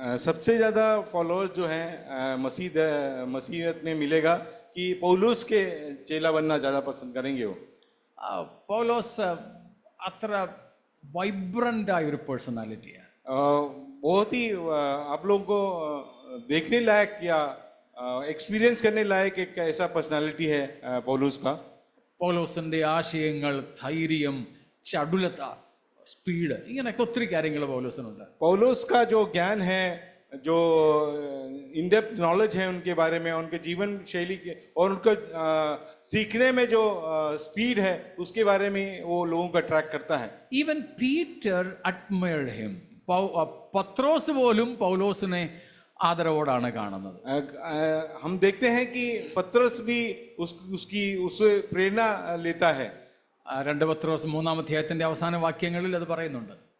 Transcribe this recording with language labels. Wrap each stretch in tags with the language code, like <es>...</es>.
<hi>सबसे ज्यादा फॉलोअर्स जो हैं मसीहत में मिलेगा कि पौलुस के चेला बनना ज्यादा पसंद करेंगे वो.</hi> <ml>പൗലോസ് അത്ര വൈബ്രന്റ് ആയ ഒരു പേഴ്സണാലിറ്റിയാണ്.</ml> <hi>बहुत ही आप लोगों को देखने लायक या एक्सपीरियंस करने लायक एक ऐसा पर्सनालिटी है पौलुस का.</hi> <ml>പൗലോസിന്റെ ആശയങ്ങൾ, ധൈര്യം, ചടുലത, സ്പീഡ്, ഇങ്ങനെയൊക്കെ ഒത്തിരി കാര്യങ്ങൾ പൗലോസിനുണ്ട്.</ml> <hi>पौलुस का जो ज्ञान है, जो</hi> <en>in depth knowledge</en> <hi>है उनके बारे में, उनके जीवन शैली के और उनका सीखने में जो स्पीड है उसके बारे में वो लोगों को अट्रैक्ट करता है.</hi> <en>Even Peter admired him.</en> <ml>പത്രോസ് പോലും പൗലോസിനെ ആദരവോടാണ് കാണുന്നത്.</ml> <hi>हम देखते हैं कि पत्रस भी उससे प्रेरणा लेता है.</hi> <ml>2 പത്രോസ് 3-ാം അധ്യായത്തിന്റെ അവസാന വാക്യങ്ങളിൽ അത് പറയുന്നുണ്ട്.</ml>